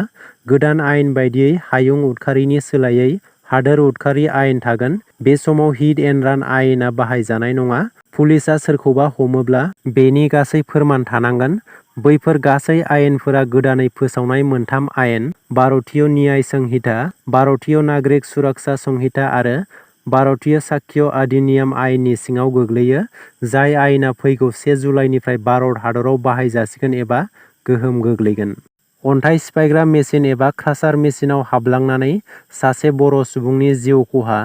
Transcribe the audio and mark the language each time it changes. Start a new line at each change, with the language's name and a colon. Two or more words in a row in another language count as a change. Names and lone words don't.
Bodo: गोदान आयेन बायदियै हायुं उदखारिनि सोलायै हादोर उदखारि आयेन थागोन। बे समाव
English: hit and run
Bodo: आयेना बाहायजानाय नङा। पुलिसआ सोरखौबा हमोब्ला बेनि गासै फोरमान थानांगोन। बैफोर गासै आयेनफोरा गोदानै फोसावनाय मोनथाम आयेन भारतीय न्याय संहिता, भारतीय नागरिक सुरक्षा संहिता आरो भारतीय साक्ष्य अधिनियम आयेननि सिङाव गोग्लैयो। जाय आयेना फैगौ 1 जुलाइनिफ्राय भारत हादराव बाहायजासिगोन एबा गोहोम गोग्लैगोन। अन्थाइ सिफायग्रा मेसिन एबा क्रासार मेसिनाव हाबलांनानै सासे बर' सुबुंनि जिउ खहा।